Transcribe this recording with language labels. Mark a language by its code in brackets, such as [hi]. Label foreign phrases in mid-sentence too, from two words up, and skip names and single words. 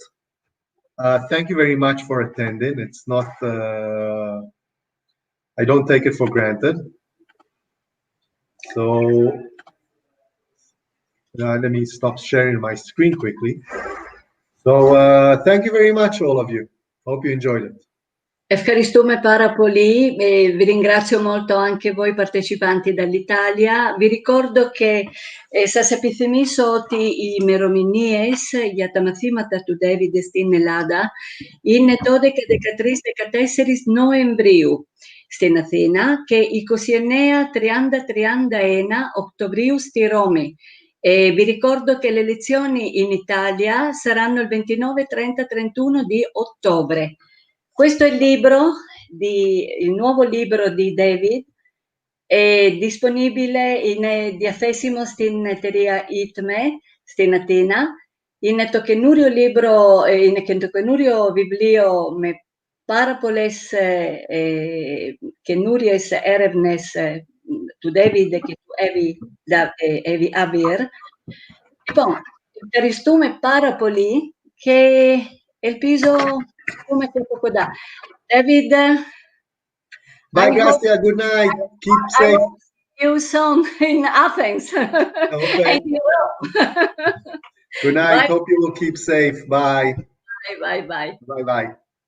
[en] Thank you very much for attending. It's not, I don't take it for granted. So let me stop sharing my screen quickly. So thank you very much, all of you. Hope you enjoyed it. [el] Ευχαριστούμε πάρα πολύ, [it] vi ringrazio molto anche voi partecipanti dall'Italia. Vi ricordo [el] και σας επιθυμίσω ότι οι ημερομηνίες για τα μαθήματα του David στην Ελλάδα είναι το 12, 13, 14 Νοεμβρίου στην Αθήνα και 29, 30, 31 Οκτωβρίου στη Ρώμη. Vi ricordo che le lezioni in Italia saranno il 29, 30, 31 di ottobre. [it] Questo è il nuovo libro di David, è disponibile [el] diafesimo στην εταιρεία ITME στην Αθήνα Είναι το καινούριο livro, είναι και το καινούριο βιβλίο με πάρα πολλές καινούριες έρευνες του David και του Evi Avier. Λοιπόν, ευχαριστούμε πάρα πολύ και ελπίζω να πούμε και από κοντά. David, [en] Bye, Gracia. Good night. Keep safe. I will see you soon in Athens. Okay. And Europe. Good night. Bye. Hope you will keep safe. Bye. Bye, bye, bye. Bye-bye.